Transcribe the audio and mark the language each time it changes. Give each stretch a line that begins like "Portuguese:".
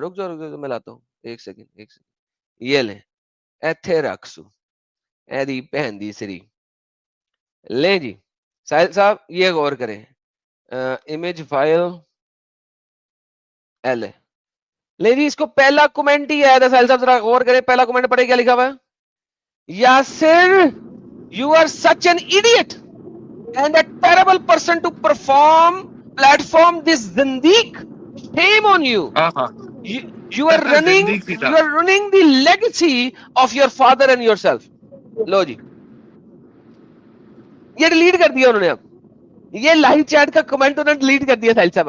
Urdu: رک جاؤ میں لاتا ہوں, ایک سیکنڈ, یہ لیں
Punjabi: ایتھے رکھسو, اے دی بہن دی سری
Urdu: لیں جی. ساحل صاحب یہ غور کریں, امیج فائل ایل ہے, لیں جی اس کو پہلا کمنٹ ہی آیا تھا. ساحل صاحب ذرا غور کریں, پہلا کمنٹ پڑھے کیا لکھا ہوا ہے.
English: Yasir, you are such an idiot and a terrible person to platform this zindiq. Shame on you. You are ruining the legacy of your father and yourself.
Urdu: لو جی یہ ڈیلیٹ کر دیا انہوں نے. اب یہ لائیو چیٹ کا کمنٹ انہوں نے ڈیلیٹ کر دیا ساحل صاحب.